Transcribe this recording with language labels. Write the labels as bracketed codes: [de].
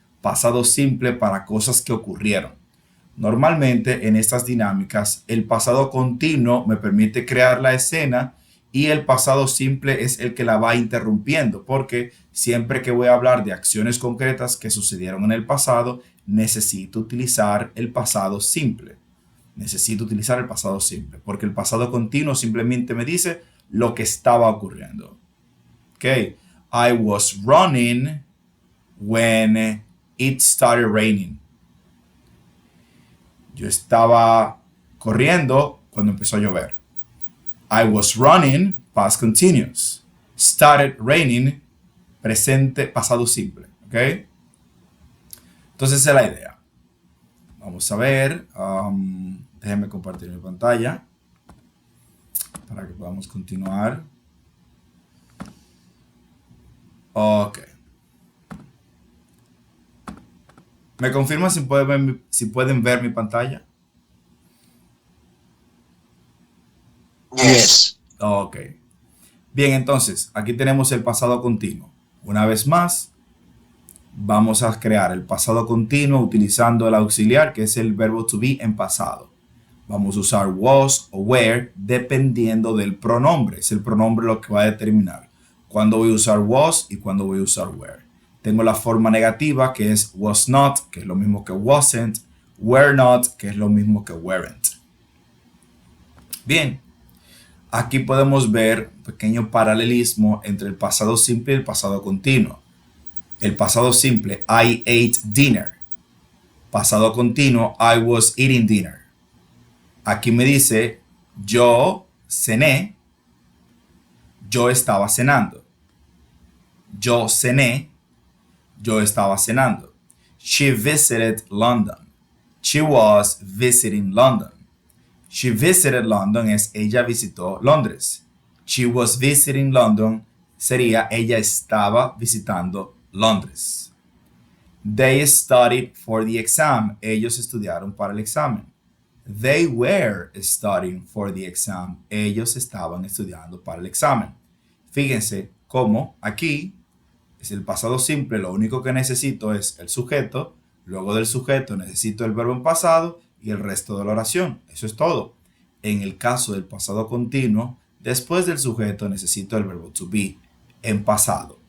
[es] Pasado simple para cosas que ocurrieron. Normalmente en estas dinámicas el pasado continuo me permite crear la escena y el pasado simple es el que la va interrumpiendo, porque siempre que voy a hablar de acciones concretas que sucedieron en el pasado, necesito utilizar el pasado simple. Necesito utilizar el pasado simple, porque el pasado continuo simplemente me dice lo que estaba ocurriendo. [en] Ok, I was running when it started raining. [es] Yo estaba corriendo cuando empezó a llover. [en] I was running, past continuous. Started raining, [es] presente, pasado simple. ¿Ok? Entonces esa es la idea. Vamos a ver. Déjenme compartir mi pantalla para que podamos continuar. Ok. ¿Me confirman si pueden ver mi pantalla? [en] Yes. Ok. [es] Bien, entonces, aquí tenemos el pasado continuo. Una vez más, vamos a crear el pasado continuo utilizando el auxiliar, que es el verbo to be en pasado. Vamos a usar was o were dependiendo del pronombre. Es el pronombre lo que va a determinar cuándo voy a usar was y cuándo voy a usar were. Tengo la forma negativa, que es was not, que es lo mismo que wasn't, were not, que es lo mismo que weren't. Bien, aquí podemos ver un pequeño paralelismo entre el pasado simple y el pasado continuo. El pasado simple, [en] I ate dinner. [es] Pasado continuo, [en] I was eating dinner. [es] Aquí me dice, yo cené, yo estaba cenando. Yo cené, yo estaba cenando. [en] She visited London. She was visiting London. She visited London [es] es ella visitó Londres. [en] She was visiting London [es] sería ella estaba visitando Londres. [en] They studied for the exam. [es] Ellos estudiaron para el examen. [en] They were studying for the exam. [es] Ellos estaban estudiando para el examen. Fíjense cómo aquí es el pasado simple, lo único que necesito es el sujeto, luego del sujeto necesito el verbo en pasado y el resto de la oración. Eso es todo. En el caso del pasado continuo, después del sujeto necesito el verbo to be en pasado.